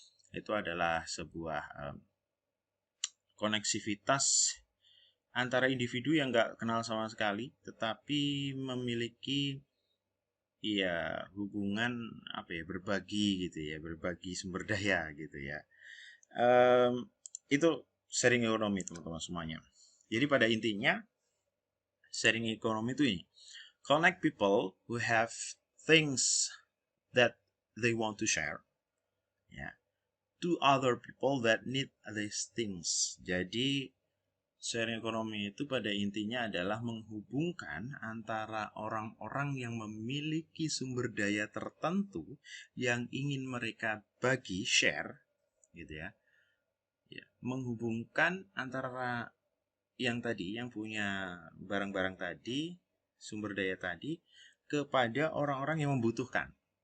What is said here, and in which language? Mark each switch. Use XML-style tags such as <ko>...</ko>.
<id>Itu adalah sebuah koneksivitas antara individu yang nggak kenal sama sekali tetapi memiliki ya hubungan apa ya, berbagi gitu ya, berbagi sumber daya gitu ya. Itu sharing ekonomi teman-teman semuanya. Jadi pada intinya sharing ekonomi itu ini,</id> <en>connect people who have things that they want to share ya, to other people that need these things.</en> <id>Jadi sharing ekonomi itu pada intinya adalah menghubungkan antara orang-orang yang memiliki sumber daya tertentu yang ingin mereka bagi, share gitu ya. Ya, menghubungkan antara yang tadi, yang punya barang-barang tadi, sumber daya tadi, kepada orang-orang yang membutuhkan.</id>